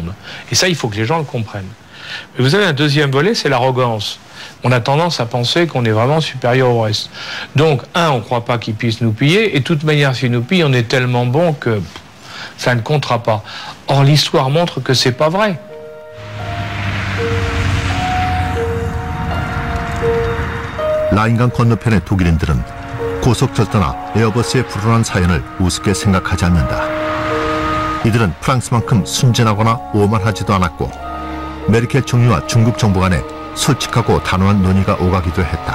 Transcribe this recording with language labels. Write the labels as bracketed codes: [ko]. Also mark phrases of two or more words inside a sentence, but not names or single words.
[fr] » Et ça, il faut que les gens le comprennent. Mais vous avez un deuxième volet, c'est l'arrogance. On a tendance à penser qu'on est vraiment supérieur au reste. Donc, on ne croit pas qu'ils puissent nous piller, et de toute manière, s'ils nous pillent, on est tellement bon que ça ne comptera pas. Or, l'histoire montre que c'est pas vrai. [ko] 라인강 건너편의 독일인들은 고속철도나 에어버스의 불운한 사연을 우습게 생각하지 않는다. 이들은 프랑스만큼 순진하거나 오만하지도 않았고 메르켈 총리와 중국 정부 간에 솔직하고 단호한 논의가 오가기도 했다.